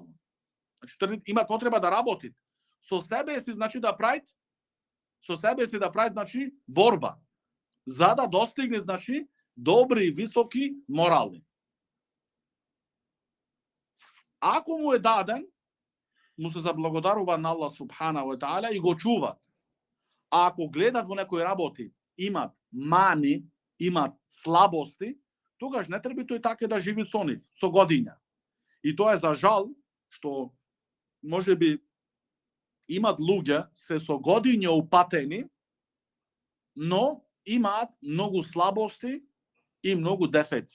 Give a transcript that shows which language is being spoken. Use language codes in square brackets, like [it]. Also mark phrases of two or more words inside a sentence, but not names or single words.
[mk] Значи, има потреба да работит. Со себе си, значи, да прави, значи, борба, за да достигне, значи, добри и високи морали. Ако му е даден, му се заблагодарува на [ar] الله سبحانه وتعالى [mk] и го чуват. А ако гледат во некои работи, имат мани, имат слабости, тогаш не треба тој така да живи со нив, со годиња. И тоа е за жал, што можеби имат луѓе се со годиња упатени, но имаат многу слабости и многу дефеци.